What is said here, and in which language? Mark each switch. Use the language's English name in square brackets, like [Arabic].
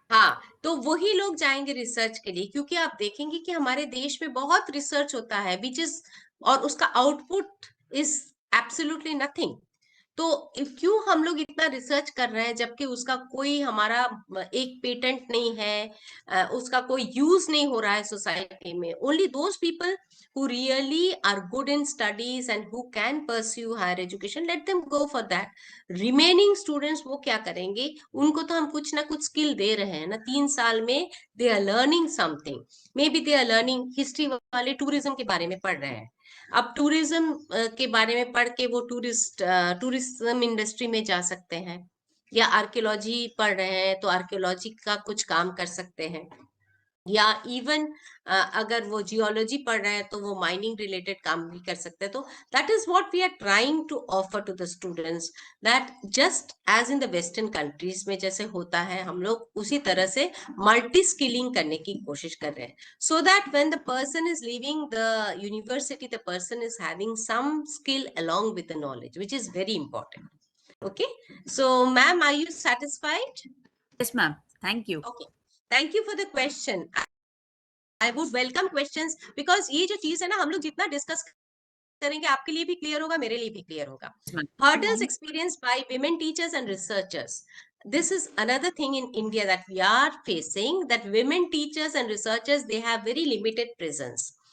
[Hindi] हाँ, तो वही लोग जाएंगे रिसर्च के लिए, क्योंकि आप देखेंगे कि हमारे देश में बहुत रिसर्च होता है विच इज, और उसका आउटपुट [English] Is absolutely nothing. [Hindi] तो क्यों हम लोग इतना रिसर्च कर रहे हैं जबकि उसका कोई हमारा एक पेटेंट नहीं है, उसका कोई यूज नहीं हो रहा है सोसाइटी में. [English] Only those people who really are good in studies and who can pursue higher education, let them go for that. remaining students [Hindi] वो क्या करेंगे? उनको तो हम कुछ ना कुछ स्किल दे रहे हैं ना 3 साल में. [English] they are learning something. maybe they are learning, [Hindi] history वाले टूरिज्म के बारे में पढ़ रहे हैं, अब टूरिज्म के बारे में पढ़ के वो टूरिज्म इंडस्ट्री में जा सकते हैं, या आर्कियोलॉजी पढ़ रहे हैं तो आर्कियोलॉजी का कुछ काम कर सकते हैं, या इवन अगर वो जियोलॉजी पढ़ रहे हैं तो वो माइनिंग रिलेटेड काम भी कर सकते हैं. तो [English] that is what we are trying to offer to the students, that just as in the western countries [Hindi] में जैसे होता है, हम लोग उसी तरह से मल्टी स्किलिंग करने की कोशिश कर रहे हैं, [English] so that when the person is leaving the university, the person is having some skill along with the knowledge, which is very important. Okay, so ma'am, are you satisfied? Yes ma'am, thank you. Okay, thank you for the question. I would welcome questions, because [Hindi] ये जो चीज है ना, हम लोग जितना discuss करेंगे आपके लिए भी क्लियर होगा, मेरे लिए भी क्लियर होगा. [English] Hurdles experienced by women teachers and researchers. This is another thing in India that we are facing, that women teachers and researchers, they have very limited presence.